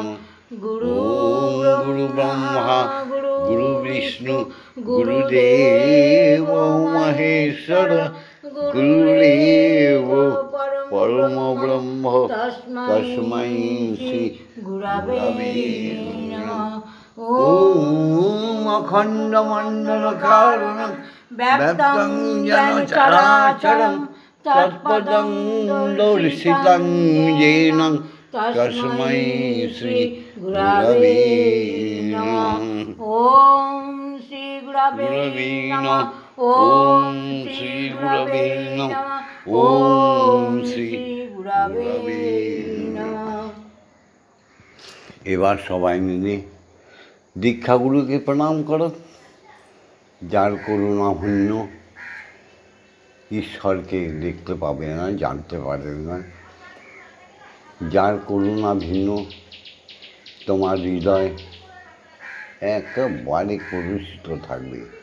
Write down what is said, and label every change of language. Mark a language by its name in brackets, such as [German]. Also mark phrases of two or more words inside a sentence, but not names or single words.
[Sanskrit] গুরু ব্রহ্মা গুরু বিষ্ণু গুরুদেব মহেশ্বর গুরুদেব পরম ব্রহ্ম তস্मै শ্রী গুরবে নমঃ। ওম অখণ্ডমণ্ডলকারণং ব্যাপ্তং যেন চরাচরং তৎপদং দর্শিতং येन তস্मै শ্রী গুরবে নমঃ। ওম শ্রী গুরবে নমঃ। ওম শ্রী গুরবে নমঃ। ওম শ্রী গুরবে নমঃ। [Bangla] এবার সবাই মিলে দীক্ষাগুরুকে প্রণাম করো, যার করুণা ভিন্ন ঈশ্বরকে দেখতে পাবে না, জানতে পারবে না। যার করুণা ভিন্ন তোমার হৃদয় একেবারে কলুষিত থাকবে।